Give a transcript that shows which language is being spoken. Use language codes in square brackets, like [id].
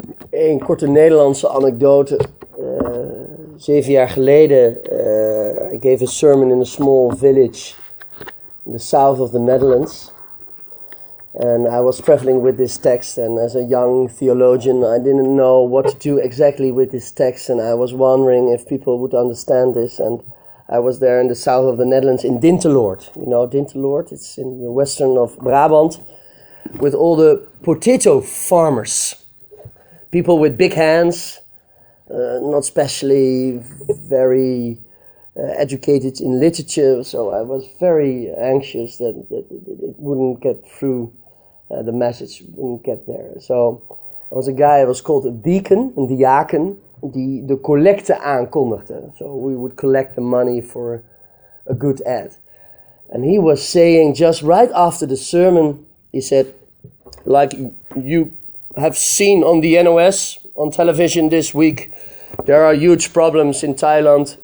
[nl] Een korte Nederlandse anekdote. [en] 7 [nl] jaar geleden, [en] I gave a sermon in a small village in the south of the Netherlands. And I was traveling with this text, and as a young theologian, I didn't know what to do exactly with this text, and I was wondering if people would understand this. And I was there in the south of the Netherlands in Dinteloord. You know Dinteloord? It's in the western of Brabant, with all the potato farmers. People with big hands, not especially very educated in literature, so I was very anxious that it wouldn't get through, the message wouldn't get there. So there was a guy, it was called a deacon, [nl] een diaken, die de collecte aankondigde. [en] So we would collect the money for a good ad. And he was saying just right after the sermon, he said, like you have seen on the NOS, on television this week, there are huge problems in Thailand.